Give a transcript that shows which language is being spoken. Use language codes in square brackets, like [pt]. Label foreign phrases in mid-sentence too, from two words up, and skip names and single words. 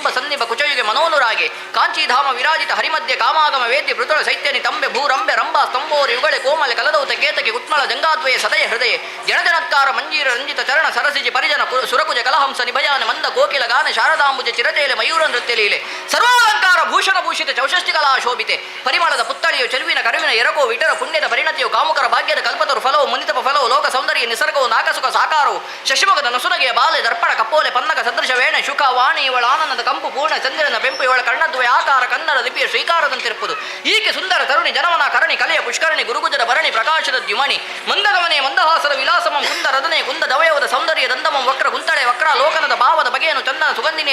[kn] ಸನ್ನಿಭ ಕುಚಯುಗೆ ಮನೋನುರಾಗಿ ಕಾಂಚೀಧಾಮ ವಿರಾಜಿತ ಹರಿಮಧ್ಯ ಕಾಮಾಗಮ ವೇದ್ಯ ಪೃತುಳ ಶೈತ್ಯನಿ ತಂಬೆ ಭೂರಂಬೆ ರಂಭಾ ಸ್ತಂಭೋರಿ ಯುಗಳೆ ಕೋಮಲೆ ಕಲದೌತ ಕೇತಕಿ ಕುಟ್ಮಳ ಜಂಗಾದ್ವಯ ಸದಯ ಹೃದಯ ಜನಜನತ್ಕಾರ ಮಂಜೀರ ರಂಜಿತ ಚರಣ ಸರಸಿಜಿ ಪರಿಜನ ಸುರಕುಜ ಕಲಹಂಸ ನಿಭಯಾನ ಮಂದ ಕೋಕಿಲ ಗಾನ ಶಾರದಾಂಬುಜ ಚಿರತೆಯಲೆ ಮಯೂರ ನೃತ್ಯ ಲೀಲೆ ಸರ್ವಾಲಂಕಾರ ಭೂಷಣ ಭೂಷಿತ ಚೌಷಷ್ಟಿ ಕಲಾ ಶೋಭಿತೆ ಪರಿಮಳದ ಪುತ್ತಳಿಯು ಚೆಲುವಿನ ಕರುವಿನ ಎರಕೋ ವಿಟರ ಪುಣ್ಯದ ಪರಿಣತಿಯು ಕಾಮುಕರ ಭಾಗ್ಯದ ಕಲ್ಪತರು ಫಲವು ಮುನಿತಪ ಫಲವು ಲೋಕ ಸೌಂದರ್ಯ ನಿಸರ್ಗವು ನಾಕಸುಖ ಸಾಕಾರವು ಶಶಿಮುಖದ ನಸುನಗೆಯ ಬಾಲೆ ದರ್ಪಣ ಕಪ್ಪೋಲೆ ಪನ್ನಕ ಸದೃಶ ವೇಣೆ ಶುಖ ವಾಣಿ ಇವಳ ಆನಂದದ ಕಂಪು ಪೂರ್ಣ ಚಂದ್ರನ ಪೆಂಪು ಇವಳ ಕಣ್ಣದ್ವಯ ಆಕಾರ ಕನ್ನಡ ಲಿಪಿಯ ಶ್ರೀಕಾರದಂತಿರುವುದು ಈಕೆ ಸುಂದರ ತರುಣಿ ಜನವನ ಕರಣಿ ಕಲೆಯ ಪುಷ್ಕರಣಿ ಗುರುಗುಜರ ಭರಣಿ ಪ್ರಕಾಶದ ದ್ಯುಮಣಿ ಮಂದಗಮನೆ ಮಂದಹಾಸದ ವಿಲಾಸಮಂ ಕುಂದ ರದನೆ ಕುಂದ ದವಯವದ ಸೌಂದರ್ಯ ದಂದಮಂ ವಕ್ರ ಕುಂತಳೆ ವಕ್ರ ಲೋಕನದ ಭಾವದ ಬಗೆಯನ್ನು ಚಂದನ ಸುಗಂಧಿನಿಯ